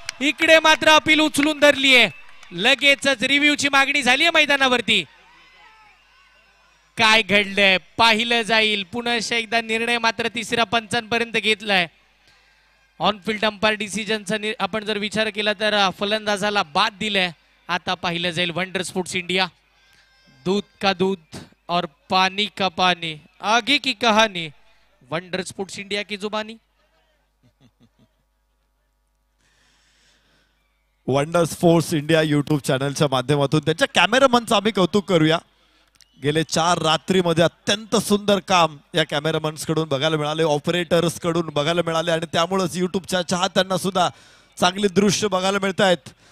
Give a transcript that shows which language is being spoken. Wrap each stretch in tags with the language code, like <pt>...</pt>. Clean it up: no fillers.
<mr>इकडे मात्र अपील उचलून धरली आहे. लगेचच रिव्ह्यूची मागणी झाली आहे मैदानावरती. काय घडलंय पाहिलं जाईल. पुन्हा एकदा निर्णय मात्र तिसऱ्या पंचांपर्यंत घेतलाय. ऑन फील्ड अंपायर डिसिजनचा आपण जर विचार केला तर फलंदाजाला बाद दिलाय. आता पाहिलं जाईल. Wonder sports India.</mr> <hi>दूध का दूध और पानी का पानी, आगे की कहानी, वंडर स्पोर्ट्स इंडिया की जुबानी.</hi> <mr>वंडर स्पोर्ट्स इंडिया यूट्यूब चॅनलच्या माध्यमातून त्यांच्या कॅमेरामनचं आम्ही कौतुक करूया. गेले 4 रात्रीमध्ये अत्यंत सुंदर काम या कॅमेरामन्स कडून बघायला मिळाले, ऑपरेटर्स कडून बघायला मिळाले आणि त्यामुळेच युट्यूबच्या चाहत्यांना सुद्धा चांगली दृश्य बघायला मिळत आहेत.</mr>